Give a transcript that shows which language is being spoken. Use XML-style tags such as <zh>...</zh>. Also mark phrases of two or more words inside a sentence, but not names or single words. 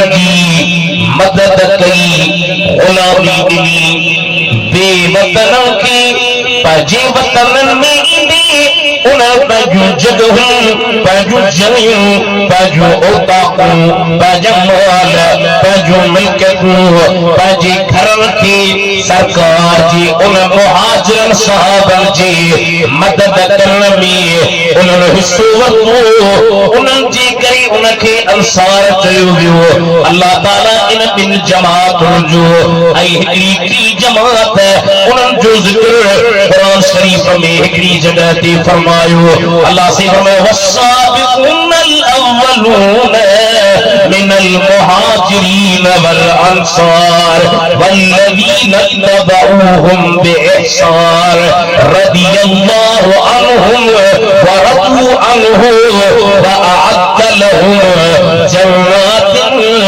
<sd>जी मदद कई, गुलामी ॾिनी, बेवतननि खे पंहिंजे वतननि में ईंदे उन्हनि पंहिंजूं जॻहियूं, पंहिंजूं जॻहियूं, पंहिंजूं औताकूं, पंहिंजा माल, पंहिंजूं मिल्कियतूं, पंहिंजे घरनि खे सरकार जी उन मुहाजिरनि सहाबनि जे मदद करण में उन्हनि हिस्सो वरितो। उन्हनि जे करे उनखे अंसार चयो वियो। अल्लाह ताला इन ॿिनि जमातुनि जो ऐं हिकिड़ी जमात उन्हनि जो ज़िक्र क़ुरान शरीफ में हिकिड़ी जगह ते फरमायो। अल्लाह से फरमायो</sd> <ar>والسابقون الأولون من المهاجرين والأنصار والذين اتبعوهم بإحسان رضي الله عنهم ورضوا عنه وأعد لهم جنات</ar>